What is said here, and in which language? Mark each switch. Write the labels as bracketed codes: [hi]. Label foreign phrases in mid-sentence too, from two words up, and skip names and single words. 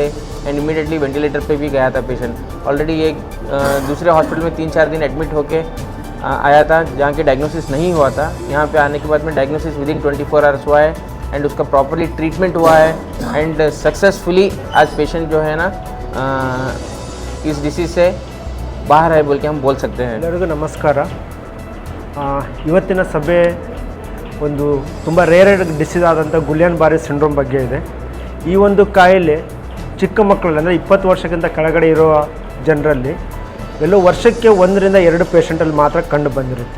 [en] and immediately ventilator [hi] पे भी गया था पेशेंट। ऑलरेडी एक दूसरे हॉस्पिटल में 3-4 दिन एडमिट होके आया था जहाँ के डायग्नोसिस नहीं हुआ था। यहाँ पे आने के बाद में [en] diagnosis within 24 hours [hi] हुआ है एंड उसका [en] properly treatment [hi] हुआ है। [en] and successfully [hi] आज पेशेंट जो है ना इस डिसीज़ से बाहर है बोल के हम बोल सकते हैं। [kn] ಎಲ್ಲರಿಗೂ ನಮಸ್ಕಾರ। ಇವತ್ತಿನ ಸಭೆ ಒಂದು ತುಂಬ [en] rare disease [kn] ಆದಂಥ ಗುಯಿಲೆನ್-ಬಾರೆ ಸಿಂಡ್ರೋಮ್ ಬಗ್ಗೆ ಇದೆ। ಈ ಒಂದು ಕಾಯಿಲೆ ಚಿಕ್ಕ ಮಕ್ಕಳಲ್ಲಿ ಅಂದರೆ 20 ವರ್ಷಕ್ಕಿಂತ ಕೆಳಗಡೆ ಇರುವ ಜನರಲ್ಲಿ ಎಲ್ಲೋ ವರ್ಷಕ್ಕೆ 1 ರಿಂದ 2 ಪೇಷಂಟಲ್ಲಿ ಮಾತ್ರ ಕಂಡು ಬಂದಿರುತ್ತೆ।